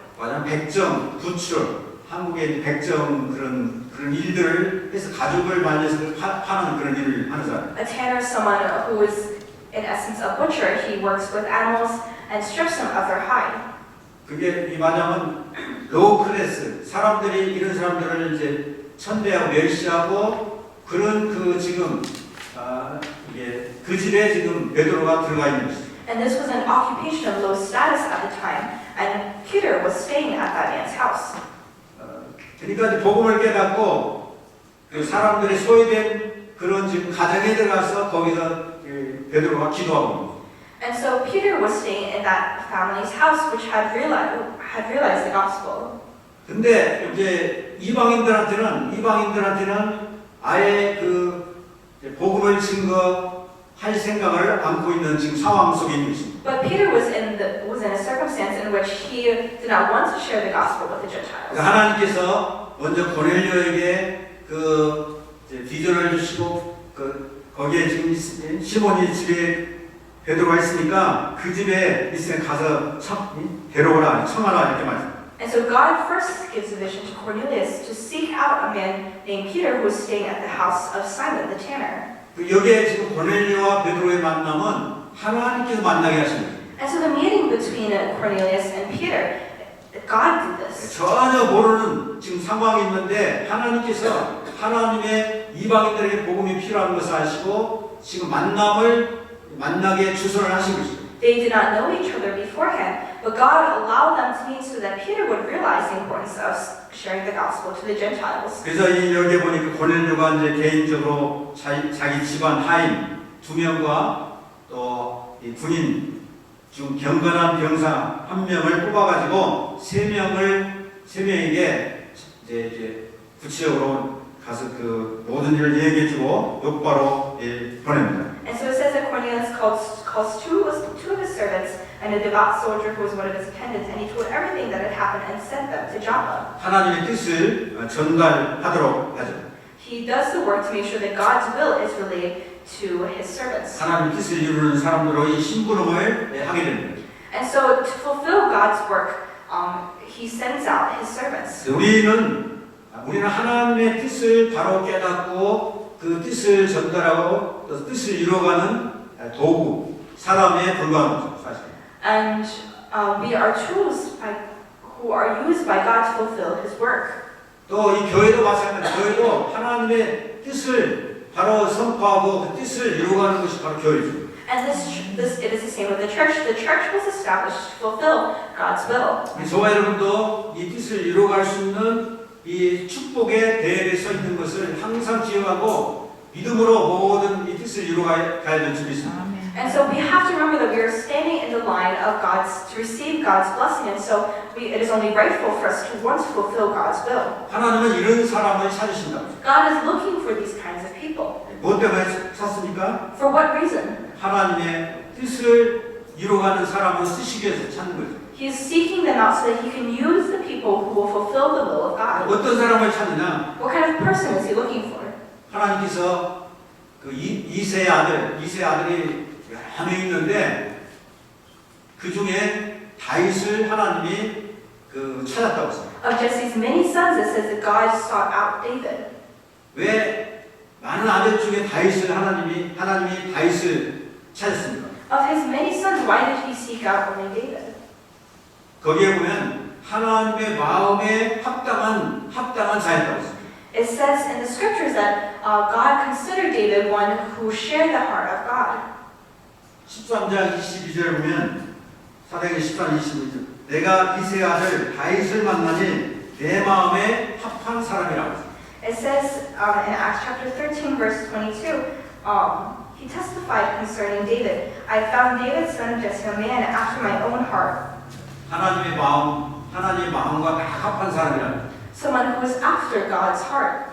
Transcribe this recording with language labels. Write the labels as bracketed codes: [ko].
[ko] 맞아, 백정, 부출, 한국의 백정 그런 일들을 해서 가죽을 말려서 파는 그런 일을 하는 사람. [en] A tanner is someone who is in essence a butcher. He works with animals and strips them of their hide. [ko] 그게 이 말하면 [en] 로우 클래스 [ko] 사람들이 이런 사람들을 이제 천대하고 멸시하고 그런 그 지금 이게 그 집에 지금 베드로가 들어가 있는 것이죠. [en] And this was an occupation of low status at the time, and Peter was staying at that man's house. [ko] 그러니까 이제 복음을 깨닫고 그 사람들이 소외된 그런 지금 가정에 들어가서 거기서 베드로가 기도하고 있는 거죠. [en] And so Peter was staying in that family's house, which had realized the gospel. [ko] 근데 이제 이방인들한테는 아예 그 복음을 증거할 생각을 안고 있는 지금 상황 속에 있는 것입니다. [en] But Peter was in a circumstance in which he did not want to share the gospel with the Gentiles. [ko] 하나님께서 먼저 고넬료에게 그 비전을 주시고 거기에 지금 시몬이 집에 베드로가 있으니까 그 집에 있으면 가서 데려오라 청하라 이렇게 말씀. [en] And so God first gives a vision to Cornelius to seek out a man named Peter who was staying at the house of Simon the tanner. [ko] 여기에 지금 고넬료와 베드로의 만남은 하나님께서 만나게 하신 거예요. [en] And so the meeting between Cornelius and Peter, God did this. [ko] 전혀 모르는 지금 상황이 있는데 하나님께서 하나님의 이방인들에게 복음이 필요한 것을 아시고 지금 만나게 주선을 하신 것입니다. [en] They did not know each other beforehand, but God allowed them to meet so that Peter would realize the importance of sharing the gospel to the Gentiles. [ko] 그래서 여기에 보니까 고넬료가 이제 개인적으로 자기 집안 하인 2명과 또 이 군인 중 경건한 병사 1명을 뽑아가지고 3명에게 이제 구체적으로 가서 그 모든 일을 얘기해주고 욕바로 보냅니다. [en] And so it says that Cornelius calls two of his servants and a devout soldier who was one of his attendants, and he told everything that had happened and sent them to Joppa. [ko] 하나님의 뜻을 전달하도록 하죠. [en] He does the work to make sure that God's will is relayed to his servants. [ko] 하나님의 뜻을 이루는 사람들로 이 심부름을 하게 됩니다. [en] And so to fulfill God's work, he sends out his servants. [ko] 우리는 하나님의 뜻을 바로 깨닫고 그 뜻을 전달하고 또 뜻을 이루어가는 도구, 사람에 불과한 거죠, 사실. [en] And we are tools who are used by God to fulfill his work. [ko] 또 이 교회도 마찬가지입니다. 교회도 하나님의 뜻을 바로 선포하고 그 뜻을 이루어가는 것이 바로 교회죠. [en] And it is the same with the church. The church was established to fulfill God's will. [ko] 저와 여러분도 이 뜻을 이루어갈 수 있는 이 축복의 대열에 서 있는 것을 항상 기억하고 믿음으로 모든 이 뜻을 이루어가야 될 줄이 있습니다. [en] And so we have to remember that we are standing in the line of to receive God's blessing. And so it is only rightful for us to want to fulfill God's will. [ko] 하나님은 이런 사람을 찾으신다. [en] God is looking for these kinds of people. [ko] 무엇 때문에 찾습니까? [en] For what reason? [ko] 하나님의 뜻을 이루어가는 사람을 쓰시기 위해서 찾는 거죠. [en] He is seeking them out so that he can use the people who will fulfill the will of God. [ko] 어떤 사람을 찾느냐? [en] What kind of person is he looking for? [ko] 하나님께서 그 이세 아들이 여러 명 있는데 그 중에 다윗을 하나님이 그 찾았다고 했어요. [en] Of Jesse's many sons, it says that God sought out David. [ko] 왜 많은 아들 중에 하나님이 다윗을 찾았습니까? [en] Of his many sons, why did he seek out only David? [ko] 거기에 보면 하나님의 마음에 합당한 자였다고 했습니다. [en] It says in the scriptures that God considered David one who shared the heart of God. [ko] 13장 22절 보면 사도행전 13장 22절 내가 이세 아들 다윗을 만나니 내 마음에 합한 사람이라고 했습니다. [en] It says in Acts chapter 13 verse 22, he testified concerning David, I found David son of Jesse a man after my own heart. [ko] 하나님의 마음과 딱 합한 사람이라. [en] Someone who was after God's heart.